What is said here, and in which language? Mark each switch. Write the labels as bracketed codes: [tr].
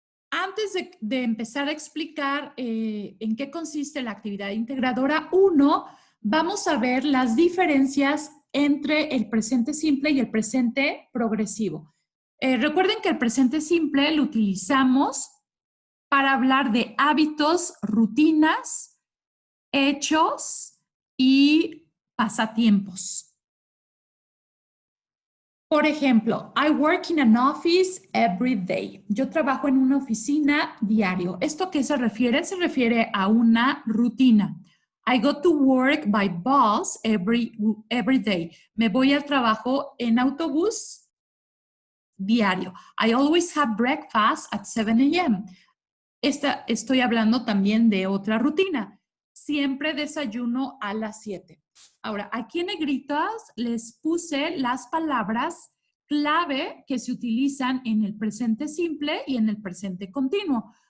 [es] Antes de empezar a explicar en qué consiste la actividad integradora 1, vamos a ver las diferencias entre el presente simple y el presente progresivo. Recuerden que el presente simple lo utilizamos para hablar de hábitos, rutinas, hechos y pasatiempos. Por ejemplo, [en] I work in an office every day. [es] Yo trabajo en una oficina diario. ¿Esto a qué se refiere? Se refiere a una rutina. [en] I go to work by bus every day. [es] Me voy al trabajo en autobús diario. [en] I always have breakfast at 7 a.m. [es] Estoy hablando también de otra rutina. Siempre desayuno a las 7. Ahora, aquí en negritas les puse las palabras clave que se utilizan en el presente simple y en el presente continuo.